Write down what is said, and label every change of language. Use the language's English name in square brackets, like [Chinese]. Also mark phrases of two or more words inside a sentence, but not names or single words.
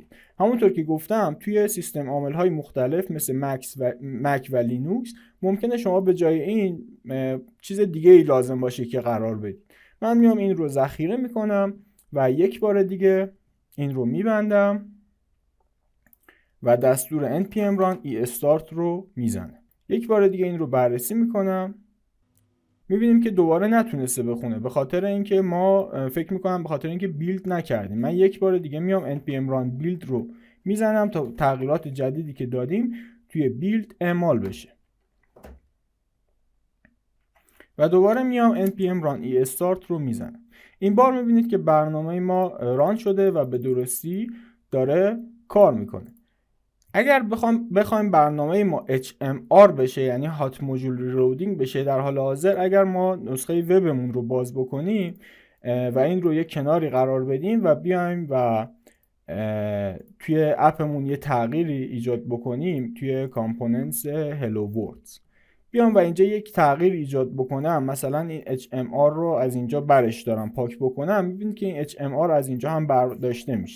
[Persian] همونطور که گفتم توی سیستم عامل های مختلف مثل مک و لینوکس ممکنه شما به جای این چیز دیگه ای لازم باشه که قرار بدید. من میام این رو ذخیره میکنم و یک بار دیگه این رو میبندم و دستور npm run e start رو میزنه. یک بار دیگه این رو بررسی میکنم، میبینیم که دوباره نتونسته بخونه به خاطر اینکه ما فکر میکنم به خاطر اینکه بیلد نکردیم. من یک بار دیگه میام npm run build رو میزنم تا تغییرات جدیدی که دادیم توی بیلد اعمال بشه و دوباره میام npm run e start رو میزنم. این بار میبینید که برنامه ما ران شده و به درستی داره کار میکنه. اگر بخوایم برنامه ما HMR بشه یعنی [English] hot module reloading [Persian] بشه در حال حاضر، اگر ما نسخه وبمون رو باز بکنیم و این رو یک کناری قرار بدیم و بیایم و توی اپمون یه تغییری ایجاد بکنیم توی [English] components hello words, [Persian] بیام و اینجا یک تغییر ایجاد بکنم، مثلا این HMR رو از اینجا برش دارم پاک بکنم، میبینید که این HMR از اینجا هم برداشته میشه.